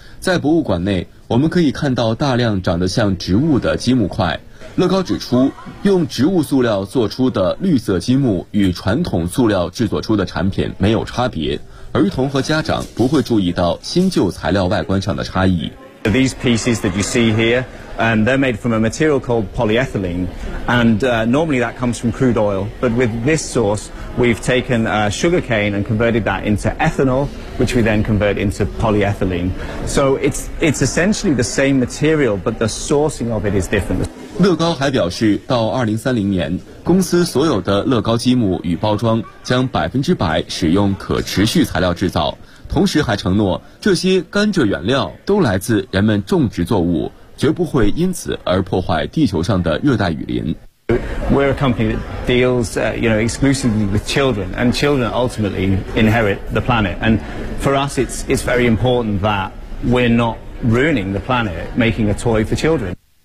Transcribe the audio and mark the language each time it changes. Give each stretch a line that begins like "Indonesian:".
Chinese: 在博物馆内，我们可以看到大量长得像植物的积木块。乐高指出，用植物塑料做出的绿色积木与传统塑料制作出的产品没有差别，儿童和家长不会注意到新旧材料外观上的差异。
English: These pieces that you see here, and they're made from a material called polyethylene, and normally that comes from crude oil. But with this source, we've taken sugar cane and converted that into ethanol, which we then convert into polyethylene. So it's essentially the same material, but the sourcing of it is different.
Chinese: 乐高还表示，到2030年，公司所有的乐高积木与包装将100%使用可持续材料制造。同时还承诺，这些甘蔗原料都来自人们种植作物，绝不会因此而破坏地球上的热带雨林。
English: We're a company that deals, you know, exclusively with children, and children ultimately inherit the planet. And for us, it's very important that we're not ruining the planet, making a toy for children.